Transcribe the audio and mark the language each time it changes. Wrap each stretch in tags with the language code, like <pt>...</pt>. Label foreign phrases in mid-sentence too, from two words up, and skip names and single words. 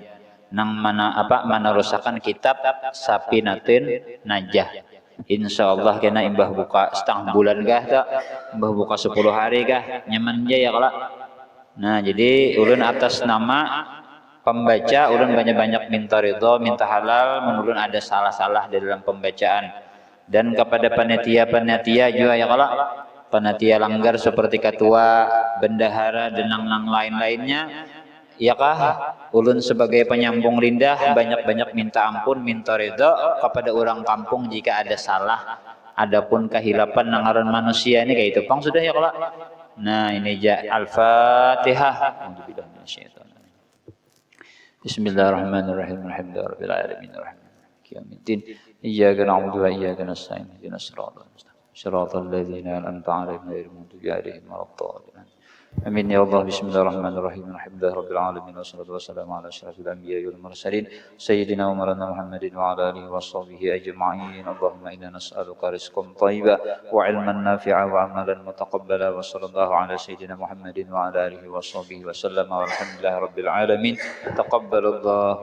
<bjn>Nang mana rusakan kitab Sapinatin Najah.</bjn> <ar>إن شاء الله</ar> <bjn>kena imbah buka setengah bulan kah tak? Imbah buka 10 hari kah? Nyaman aja ya kalau. Nah, jadi ulun atas nama pembaca ulun banyak-banyak minta ridho, minta halal, menulun ada salah-salah di dalam pembacaan.</bjn> <id>Dan kepada panitia-panitia juga ya kalau panitia langgar seperti ketua, bendahara dan yang lain-lainnya,</id> <bjn>ya kah ulun sebagai penyambung lidah banyak-banyak minta ampun, minta ridho kepada orang kampung jika ada salah. Adapun kehilapan nangaran manusia ini kayak itu pang sudah ya kalau.</bjn> <id>Nah ini aja Al-Fatihah.</id> <ar>بسم الله الرحمن الرحيم. الحمد لله رب العالمين الرحمن الرحيم. Yaumiddin. إياك نعبد وإياك نستعين اهدنا الصراط المستقيم. صراط الذين أنعمت عليهم غير المغضوب عليهم ولا الضالين. آمين يا الله. بسم الله الرحمن الرحيم. الحمد لله رب العالمين والصلاة والسلام على أشرف الأنبياء والمرسلين سيدنا ومولانا محمد وعلى آله وصحبه أجمعين. اللهم إنا نسألك رزقا طيبا وعلما نافعا وعملا متقبلا وصلى الله على سيدنا محمد وعلى آله وصحبه وسلم والحمد لله رب العالمين.</ar>